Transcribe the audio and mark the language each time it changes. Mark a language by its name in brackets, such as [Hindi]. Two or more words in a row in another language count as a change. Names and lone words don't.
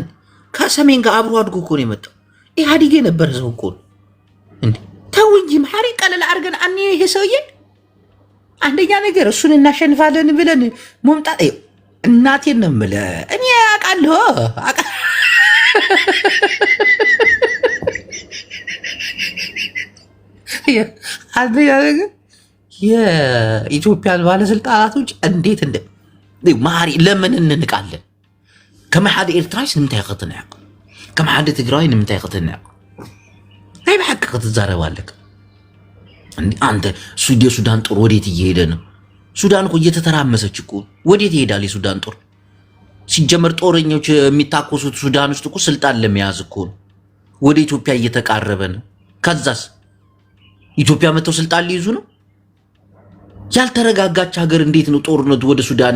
[Amharic] ከሰሜን ጋር አብሮ አድጎ እኮ ነው የመጣው። ኢህአዲግ የነበረ ሰው እኮ ነው እንዴ። ተው እንጂ መሐሪ ቀለል አድርገን ይሄ ሰውዬ አንደኛ ነገር እሱን እናሸንፋለን ብለን መምጣት እናቴን ነው የምልህ እኔ አውቃለሁ። አንደኛ ነገር የኢትዮጵያን ባለስልጣናቶች እንዴት መሐሪ ለምን እንንቃለን? [Tigrinya] ከመሓደ ኤርትራዊስ ንምንታይ ክትንዕቅ? ከመሓደ ትግራዊ ንምንታይ ክትንዕቅ? ናይ ብሓቂ ክትዛረብ ኣለካ። [Amharic] አንተ የሱዳን ጦር ወዴት እየሄደ ነው? ሱዳን እኮ እየተተራመሰች እኮ ወዴት ይሄዳል የሱዳን ጦር? ሲጀመር ጦረኞች የሚታኮሱት ሱዳን ውስጥ እኮ ስልጣን ለመያዝ እኮ ነው። ወደ ኢትዮጵያ እየተቃረበ ነው። ከዛስ ኢትዮጵያ መጥተው ስልጣን ሊይዙ ነው። ያልተረጋጋች ሀገር እንዴት ነው ጦርነቱ ወደ ሱዳን?